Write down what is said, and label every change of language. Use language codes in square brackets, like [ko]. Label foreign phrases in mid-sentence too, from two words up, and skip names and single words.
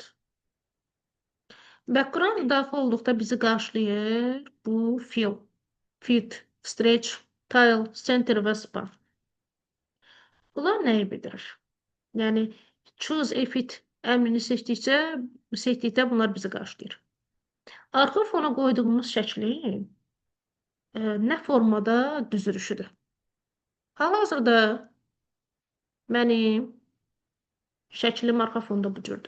[az] Background daxil olduqda bizi qarşılayır bu [en] fill, fit, stretch, tile, center [az] və span. Bunlar nəyi bildirir? Yəni, [en] choose a fit [az] əmrini seçdikdə bunlar bizi qarşılayır. Arxa fona qoyduğumuz şəklin nə formada düzülüşüdür? Hal-hazırda mənim şəklim arxa fonda bu cürdür.